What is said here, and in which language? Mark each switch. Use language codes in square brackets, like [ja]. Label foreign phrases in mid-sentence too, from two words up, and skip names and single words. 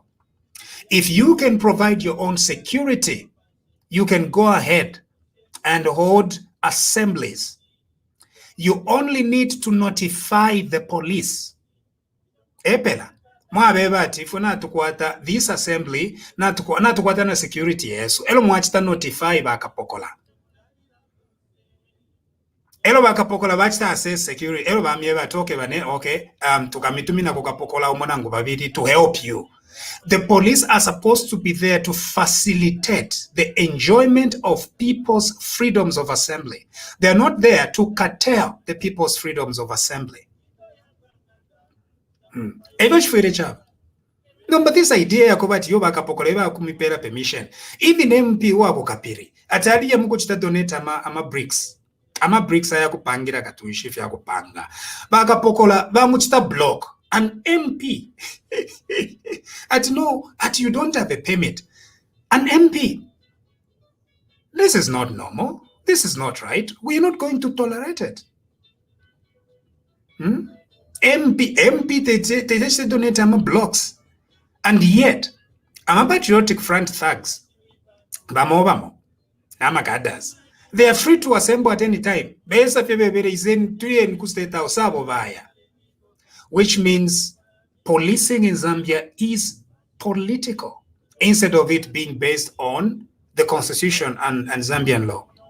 [en] If you can provide your own security, you can go ahead and hold assemblies. You only need to notify the police. [bem] Epela. [en] This assembly [bem] natukwata na security yesu elo mwachita notify bakapokola bachita [en] assess security [bem] elo bamye batoke bane okay tukamitumina kukapokola umonangu babiri [en] to help you. The police are supposed to be there to facilitate the enjoyment of people's freedoms of assembly. They are not there to curtail the people's freedoms of assembly. No, but this idea [bem] ya kubati yoba kapokoleba kumipera permission. Even MP wako kapiri. Atali ya muko chita donate ama bricks. Ama bricks ya kupangira katuishifi ya kupanga. Baka pokola ba muchita block. [en] An MP. At you don't have a permit. An MP. This is not normal. This is not right. We are not going to tolerate it. MP, they just donate ama blocks. And yet, [bem] ama patriotic front thugs, bamo, ama gadas, [en] they are free to assemble at any time. Which means policing in Zambia is political instead of it being based on the constitution and Zambian law.